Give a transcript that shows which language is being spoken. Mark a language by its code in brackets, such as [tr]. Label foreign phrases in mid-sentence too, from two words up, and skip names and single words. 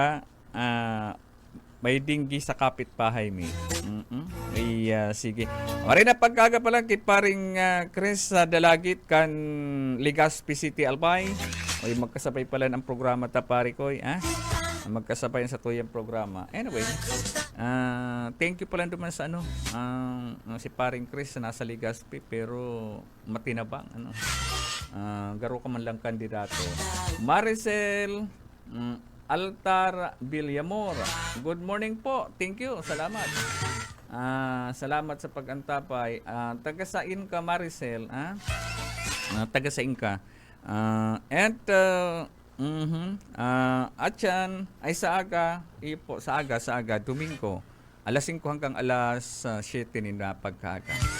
[bik] May dinggi sa kapitbahay mi. Sige. Mari na pagkaga pala kit paring Chris sa Dalagit kan Legazpi City Albay. Oy, magkasabay pala ang programa ta pare ko, magkasabay sa tuyang programa. Anyway, [en] thank you [bik] pala naman sa si paring Chris na nasa Legazpi pero matinabang garo ka man lang kandidato. Maricel Altar Villamor. [en] Good morning po. Thank you. [bik] Salamat. Salamat sa pag-antapay. Taga-sain ka, Maricel? Taga-sain ka. Atyan ay sa aga, sa aga, Domingo. Alas 5 hanggang alas 7 nila pagkaga.